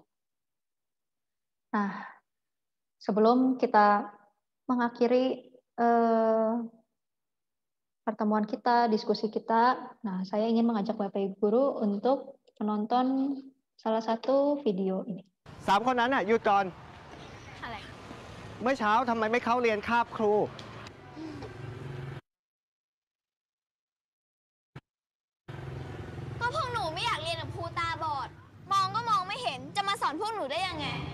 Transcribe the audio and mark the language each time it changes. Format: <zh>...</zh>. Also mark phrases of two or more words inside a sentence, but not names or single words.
<id>Nah, sebelum kita mengakhiri pertemuan kita, diskusi kita, nah saya ingin mengajak Bapak Ibu guru untuk menonton salah satu video ini.</id> <th>3 คนนั้นน่ะหยุดก่อน อะไร เมื่อเช้าทำไมไม่เข้าเรียนคาบครู ก็พวกหนูไม่อยากเรียนกับครูตาบอด มองก็มองไม่เห็น จะมาสอนพวกหนูได้ยังไง</th>